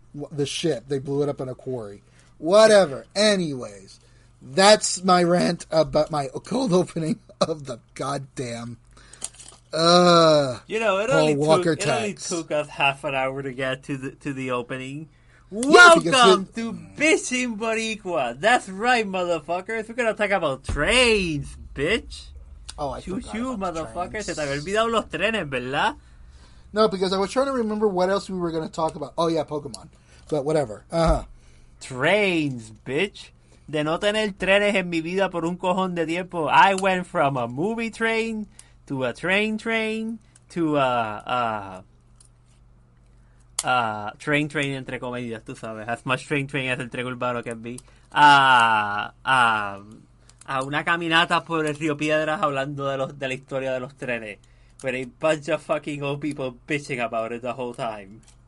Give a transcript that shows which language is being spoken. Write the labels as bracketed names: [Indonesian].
[English] The ship, they blew it up in a quarry. Whatever. Anyways, that's my rant about my cold opening of the goddamn it only took us half an hour to get to the opening. Welcome to Bichin Boricuas. That's right, motherfuckers. We're gonna talk about trains, bitch. Oh, I forgot about motherfuckers. [Spanish] Se te había olvidado los trenes, ¿verdad? [English] No, because I was trying to remember what else we were gonna talk about. Oh yeah, Pokemon. But whatever. Trains, bitch. De no tener trenes en mi vida por un cojón de tiempo, I went from a movie train to a train to a train entre comillas, tú sabes, as much train as el tren urbano can be, a una caminata por el Río Piedras hablando de la historia de los trenes, with a bunch of fucking old people bitching about it the whole time.